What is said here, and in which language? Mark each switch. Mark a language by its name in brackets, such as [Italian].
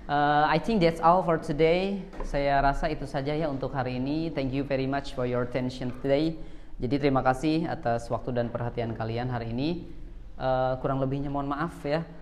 [English] I think that's all for today. [Indonesian] Saya rasa itu saja ya untuk hari ini. [English] Thank you very much for your attention today. [Indonesian] Jadi terima kasih atas waktu dan perhatian kalian hari ini. Kurang lebihnya mohon maaf ya.